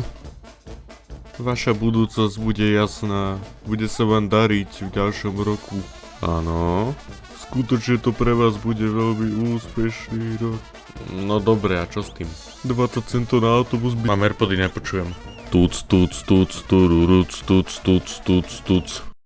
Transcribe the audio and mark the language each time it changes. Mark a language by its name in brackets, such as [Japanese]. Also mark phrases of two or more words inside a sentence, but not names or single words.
[Slovak] Vaša budúcnosť bude jasná. Bude sa vám dariť v ďalšom roku. Áno. Skutočne to pre vás bude veľmi úspešný rok. No dobre, a čo s tým? 20 centov na autobus by... Mám Airpody, nepočujem. Tuc, tuc, tuc, tururuc, tuc, tuc, tuc, tuc.